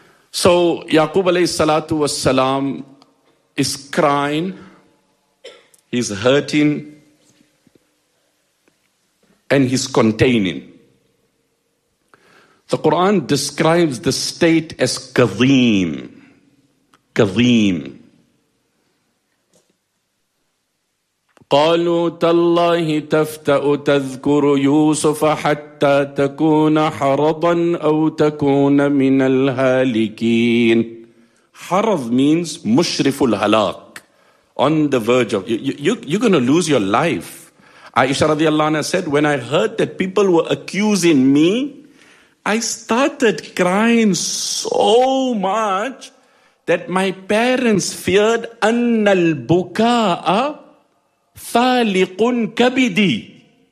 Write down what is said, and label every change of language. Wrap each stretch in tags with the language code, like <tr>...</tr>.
<en>So Yaqub alayhi salatu was salam is crying. He's hurting. And he's containing. The Quran describes the state as kazim. Kazim.</en> <ar>قالوا تالله تفتأ تذكر يوسف حتى تكون حرضا أو تكون من الهالكين. حرض means مشرف الهلاك.</ar> <en>On the verge of, you're going to lose your life. Aisha radiallahu anha said, when I heard that people were accusing me, I started crying so much that my parents feared</en> <ar>أَنَّ الْبُكَاءَ فَالِقٌ كَبِدِي.</ar>